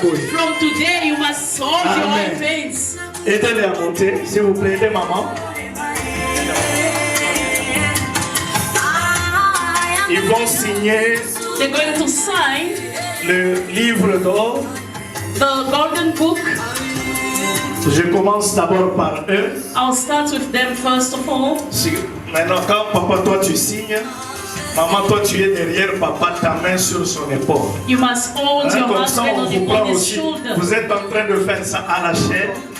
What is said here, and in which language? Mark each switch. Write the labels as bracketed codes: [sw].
[en] From today, you must hold your right hands. [fr] Aidez-les à monter, s'il vous plaît. Aidez maman. Ils vont signer. [en] They're going to sign [fr] le livre d'or. [en] The golden book. [fr] Je commence d'abord par eux. [en] I'll start with them first of all. [fr] Maintenant, quand papa, toi tu signes, maman, toi tu es derrière papa, ta main sur son épaule. [en] You must hold your husband on his shoulder. [fr] Vous êtes en train de faire ça à la chair.